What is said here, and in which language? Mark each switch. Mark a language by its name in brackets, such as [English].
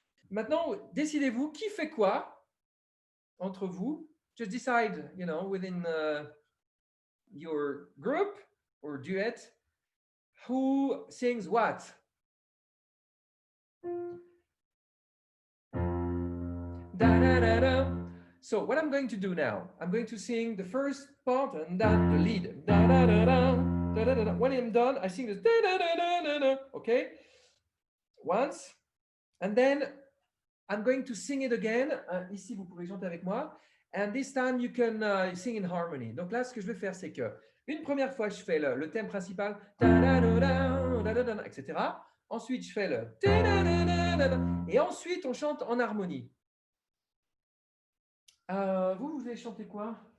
[French] Maintenant, décidez-vous qui fait quoi entre vous. [English] Just decide, you know, within your group or duet, who sings what. Da, da, da, da. So what I'm going to do now, I'm going to sing the first part and then the lead. Da, da, da, da, da, da, da. When I'm done, I sing this. Da, da, da, da, da, da. Okay? Once. And then I'm going to sing it again. [French] Ici, vous pouvez chanter avec moi. [English] And this time, you can sing in harmony. [French] Donc là, ce que je vais faire, c'est que une première fois, je fais le thème principal, da, da, da, da, da, da, da, etc. Ensuite, je fais le da, da, da, da, da, et ensuite, on chante en harmonie. Vous voulez chanter quoi?